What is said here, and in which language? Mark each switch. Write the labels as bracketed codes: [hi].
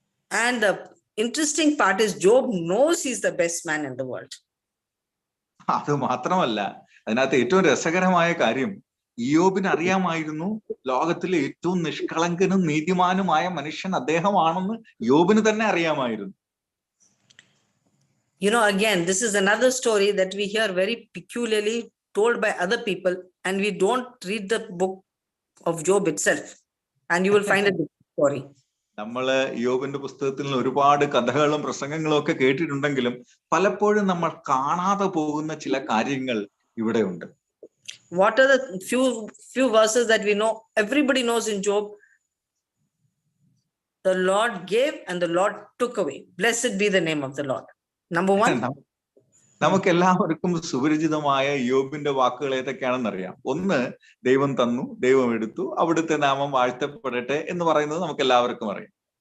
[en] And the interesting part is Job knows he's the best man in the world. [ml] അത് മാത്രമല്ല, അതിനകത്ത് ഏറ്റവും രസകരമായ കാര്യം, ഇയ്യോബിന് അറിയാമായിരുന്നു ലോകത്തിലെ ഏറ്റവും നിഷ്കളങ്കനും നീതിമാനുമായ മനുഷ്യൻ അദ്ദേഹമാണെന്ന് യോബിന് തന്നെ അറിയാമായിരുന്നു. [en] You know, again, this is another story that we hear very peculiarly told by other people, and we don't read the book of Job itself, and you will find a different story. നമ്മള് യോബിന്റെ പുസ്തകത്തിൽ നിന്ന് ഒരുപാട് കഥകളും പ്രസംഗങ്ങളും ഒക്കെ കേട്ടിട്ടുണ്ടെങ്കിലും പലപ്പോഴും നമ്മൾ കാണാതെ പോകുന്ന ചില കാര്യങ്ങൾ ഇവിടെ ഉണ്ട്. What are the few verses that we know? Everybody knows in Job. The Lord gave and the Lord took away. Blessed be the name of the Lord. Number one. [ml] നമുക്ക് എല്ലാവർക്കും സുപരിചിതമായ യോബിന്റെ വാക്കുകൾ ഏതൊക്കെയാണെന്നറിയാം. ഒന്ന്, ദൈവം തന്നു, ദൈവം എടുത്തു, അവിടുത്തെ നാമം വാഴ്ത്തപ്പെടട്ടെ എന്ന് പറയുന്നത് നമുക്ക് എല്ലാവർക്കും അറിയാം.